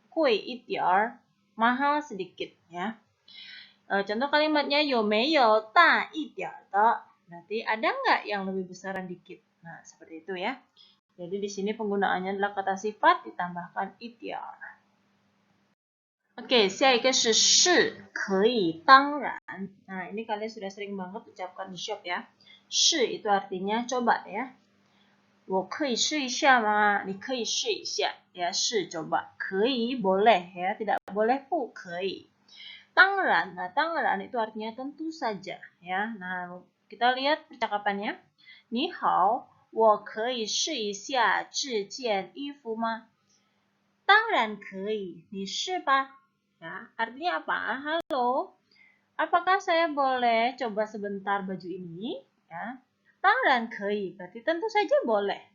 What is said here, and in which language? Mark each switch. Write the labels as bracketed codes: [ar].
[id] 贵一点 mahal sedikit ya. Contoh kalimatnya [zh] 有没有大一点的 [id] berarti ada nggak yang lebih besaran dikit. Nah, seperti itu ya. Jadi di sini penggunaannya adalah kata sifat ditambahkan 一点. [zh] Oke, 下一个是是可以当然. [id] Nah, ini kalian sudah sering banget ucapkan di shop ya. 是 itu artinya coba ya. [zh] 我可以试一下吗？你可以试一下 ya, 是 coba. [id] 可以 boleh ya, tidak boleh 不可以. 当然, nah 当然 itu artinya tentu saja ya. Nah, kita lihat percakapannya. [zh] 你好，我可以试一下这件衣服吗？当然可以，你试吧。 [id] Ya, artinya apa? Halo, apakah saya boleh coba sebentar baju ini? Ya, [zh] 当然可以, [id] berarti tentu saja boleh.